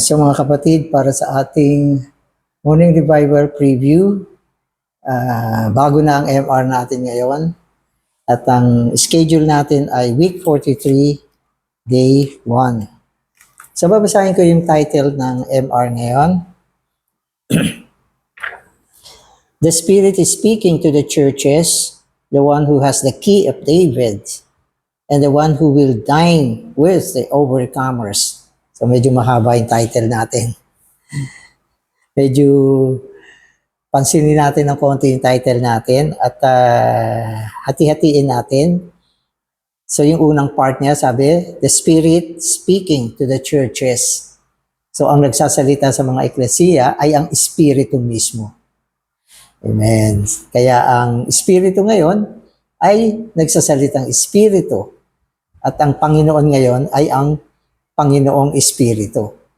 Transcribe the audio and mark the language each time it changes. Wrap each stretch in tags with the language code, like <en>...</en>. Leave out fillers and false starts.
<tl>So mga kapatid, para sa ating morning revival preview, bago na ang MR natin ngayon at ang schedule natin ay week 43, day 1. So babasahin ko yung title ng MR ngayon.</tl> <en>The Spirit is speaking to the churches, the one who has the key of David, and the one who will dine with the overcomers.</en> <tl>So medyo mahaba yung title natin. Medyo pansinin natin ng konti yung title natin at hati-hatiin natin. So yung unang part niya, sabi,</tl> <en>the Spirit speaking to the churches.</en> <tl>So ang nagsasalita sa mga eklesiya ay ang Espiritu mismo. Amen. Kaya ang Espiritu ngayon ay nagsasalitang Espiritu. At ang Panginoon ngayon ay ang Panginoong Espiritu.</tl>